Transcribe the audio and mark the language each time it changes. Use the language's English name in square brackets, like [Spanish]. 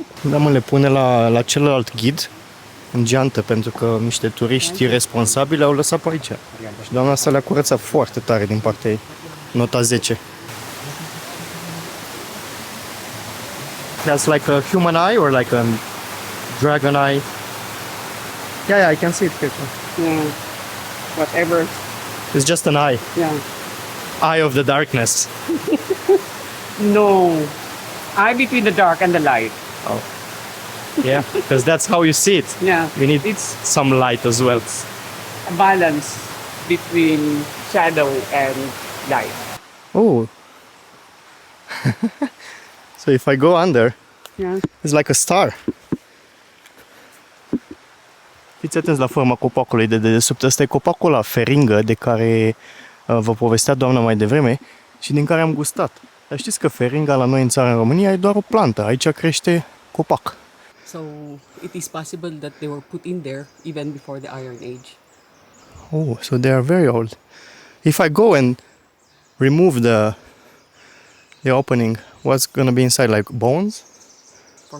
[Romanian] Da, mă, le pune la celălalt ghid în geantă, pentru că niște turiști responsabili au lăsat pe aici. Și doamna asta le-a curățat foarte tare din partea ei. Nota 10. [English] That's like a human eye or like a dragon eye? Yeah, I can see it here. Yeah. Whatever. It's just an eye. Yeah. Eye of the darkness. No. Eye between the dark and the light. Oh. Yeah, because that's how you see it. Yeah. We need It's some light as well. a balance between shadow and light. Oh. So if I go under, Yeah. it's like a star. [Romanian] Fiți atenți la forma copacului de dedesubt. Ăsta e copacul la feringă de care vă povestea doamna mai devreme și din care am gustat. Dar știți că feringa la noi în țară, în România, e doar o plantă. Aici crește copac. [English] So it is possible that they were put in there even before the Iron Age. Oh, so they are very old. If I go and remove the opening, what's gonna be inside? Like bones? For